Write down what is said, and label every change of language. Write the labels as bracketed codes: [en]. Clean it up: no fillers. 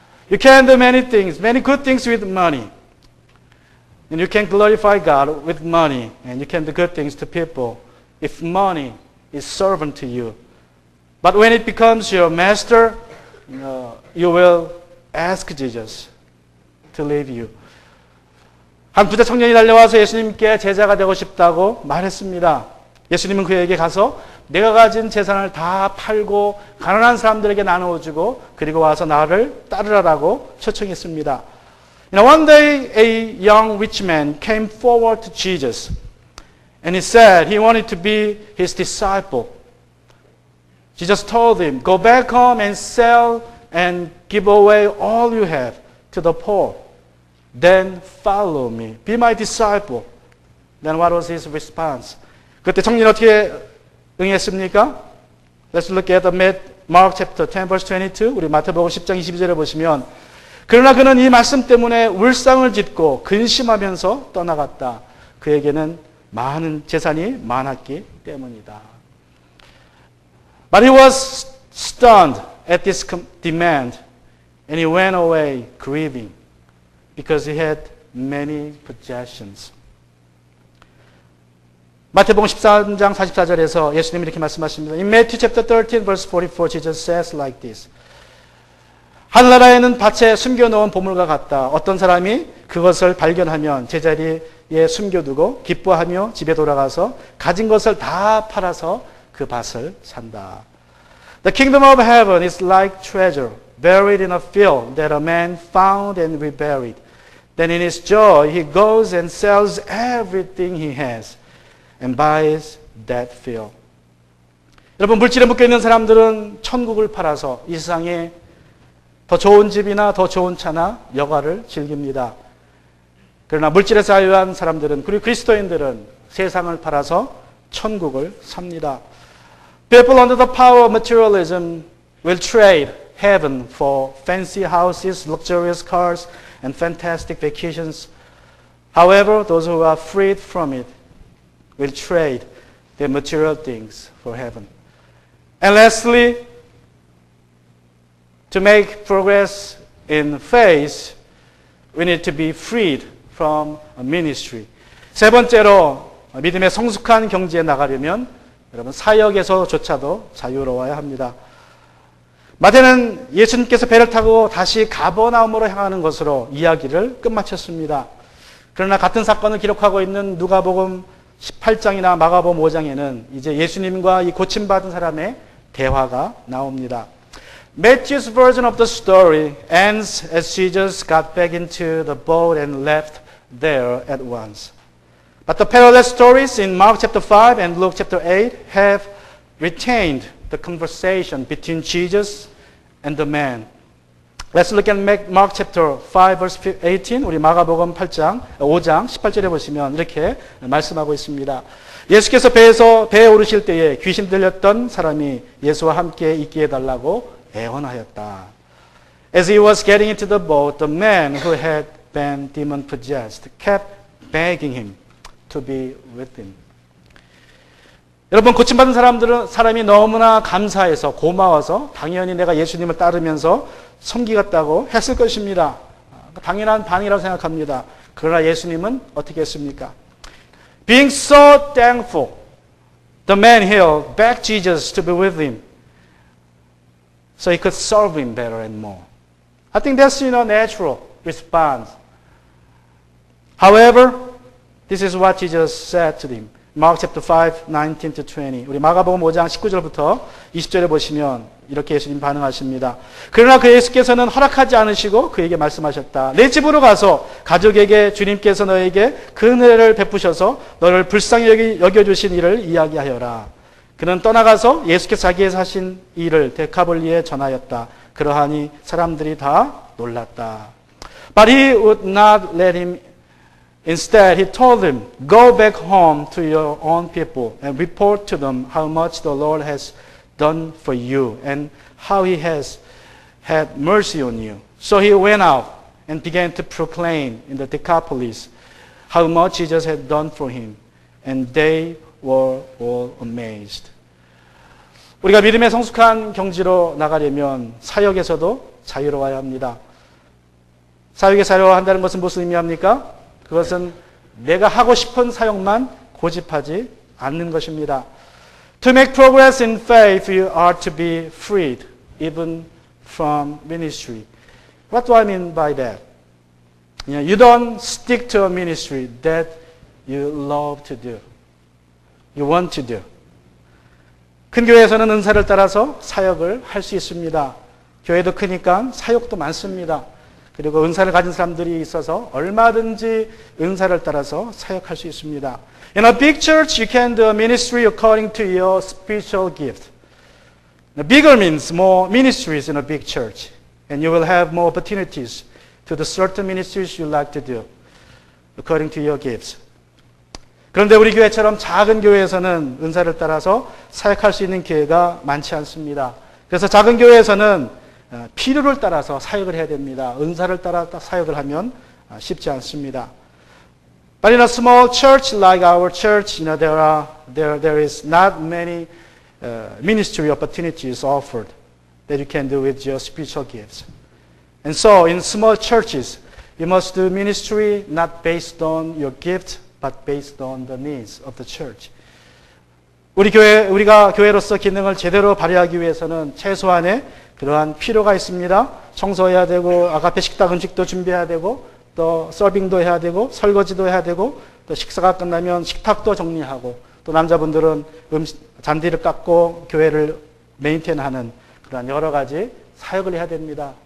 [en] You can do many things, many good things with money. And you can glorify God with money. And you can do good things to people if money is servant to you. But when it becomes your master, you will ask Jesus to leave you. [ko] 한 부자 청년이 달려와서 예수님께 제자가 되고 싶다고 말했습니다. 예수님은 그에게 가서 내가 가진 재산을 다 팔고 가난한 사람들에게 나누어주고 그리고 와서 나를 따르라고 초청했습니다. [en] One day a young rich man came forward to Jesus and he said he wanted to be his disciple. Jesus told him, go back home and sell and give away all you have to the poor. Then follow me. Be my disciple. Then what was his response? [ko] 그때 청년이 어떻게 응했습니까? [en] Let's look at Mark chapter 10 verse 22. [ko] 우리 마태복음 10장 22절에 보시면 그러나 그는 이 말씀 때문에 울상을 짓고 근심하면서 떠나갔다. 그에게는 많은 재산이 많았기 때문이다. [en] But he was stunned at this demand and he went away grieving because he had many possessions. [ko] 마태복음 13장 44절에서 예수님이 이렇게 말씀하십니다. [en] In Matthew chapter 13 verse 44 Jesus says like this. [ko] 하늘나라에는 밭에 숨겨놓은 보물과 같다. 어떤 사람이 그것을 발견하면 제자리에 숨겨두고 기뻐하며 집에 돌아가서 가진 것을 다 팔아서 그 밭을 산다. [en] The kingdom of heaven is like treasure buried in a field that a man found and reburied. Then in his joy he goes and sells everything he has and buys that field. [ko] 여러분 물질에 묶여있는 사람들은 천국을 팔아서 이 세상에 더 좋은 집이나 더 좋은 차나 여가를 즐깁니다. 그러나 물질에 자유한 사람들은 그리고 그리스도인들은 세상을 팔아서 천국을 삽니다. [en] People under the power of materialism will trade heaven for fancy houses, luxurious cars, and fantastic vacations. However, those who are freed from it will trade their material things for heaven. And lastly, to make progress in faith, we need to be freed from a ministry. [ko] 세 번째로 믿음의 성숙한 경지에 나가려면 여러분 사역에서조차도 자유로워야 합니다. 마태는 예수님께서 배를 타고 다시 가버나움으로 향하는 것으로 이야기를 끝마쳤습니다. 그러나 같은 사건을 기록하고 있는 누가복음 18장이나 마가복음 5장에는 이제 예수님과 이 고침받은 사람의 대화가 나옵니다. [en] Matthew's version of the story ends as Jesus got back into the boat and left there at once. But the parallel stories in Mark chapter 5 and Luke chapter 8 have retained the conversation between Jesus and the man. Let's look at Mark chapter 5 verse 18. [ko] 우리 마가복음 5장 18절에 보시면 이렇게 말씀하고 있습니다. 예수께서 배에 오르실 때에 귀신 들렸던 사람이 예수와 함께 있게 해달라고 애원하였다. [en] As he was getting into the boat, the man who had been demon-possessed kept begging him to be with him. [ko] 여러분 고침받은 사람이 너무나 감사해서 고마워서 당연히 내가 예수님을 따르면서 섬기겠다고 했을 것입니다. 당연한 반응이라고 생각합니다. 그러나 예수님은 어떻게 했습니까? [en] Being so thankful, the man here begged Jesus to be with him so he could serve him better and more. I think that's natural response. However, this is what Jesus said to him. Mark chapter 5, 19 to 20. [ko] 우리 마가복음 5장 19절부터 20절에 보시면 이렇게 예수님 반응하십니다. 그러나 그 예수께서는 허락하지 않으시고 그에게 말씀하셨다. 내 집으로 가서 가족에게 주님께서 너에게 그 은혜를 베푸셔서 너를 불쌍히 여겨주신 일을 이야기하여라. 그는 떠나가서 예수께서 자기에서 하신 일을 데카볼리에 전하였다. 그러하니 사람들이 다 놀랐다. [en] But he would not let him. Instead, he told them, go back home to your own people and report to them how much the Lord has done for you and how he has had mercy on you. So he went out and began to proclaim in the Decapolis how much Jesus had done for him. And they were all amazed. [ko] 우리가 믿음의 성숙한 경지로 나가려면 사역에서도 자유로워야 합니다. 사역에 자유로워한다는 것은 무슨 의미합니까? 그것은 내가 하고 싶은 사역만 고집하지 않는 것입니다. [en] To make progress in faith, you are to be freed, even from ministry. What do I mean by that? You don't stick to a ministry that you love to do, you want to do. [ko] 큰 교회에서는 은사를 따라서 사역을 할 수 있습니다. 교회도 크니까 사역도 많습니다. 그리고 은사를 가진 사람들이 있어서 얼마든지 은사를 따라서 사역할 수 있습니다. [en] In a big church, you can do a ministry according to your spiritual gift. Now, bigger means more ministries in a big church. And you will have more opportunities to do certain ministries you like to do according to your gifts. [ko] 그런데 우리 교회처럼 작은 교회에서는 은사를 따라서 사역할 수 있는 기회가 많지 않습니다. 그래서 작은 교회에서는 필요를 따라서 사역을 해야 됩니다. 은사를 따라 사역을 하면 쉽지 않습니다. [en] But in a small church like our church, there is not many ministry opportunities offered that you can do with your spiritual gifts. And so, in small churches, you must do ministry not based on your gift, but based on the needs of the church. [ko] 우리가 교회로서 기능을 제대로 발휘하기 위해서는 최소한의 그러한 필요가 있습니다. 청소해야 되고, 아가페 식당 음식도 준비해야 되고, 또 서빙도 해야 되고, 설거지도 해야 되고, 또 식사가 끝나면 식탁도 정리하고, 또 남자분들은 잔디를 깎고 교회를 메인테인하는 그런 여러 가지 사역을 해야 됩니다.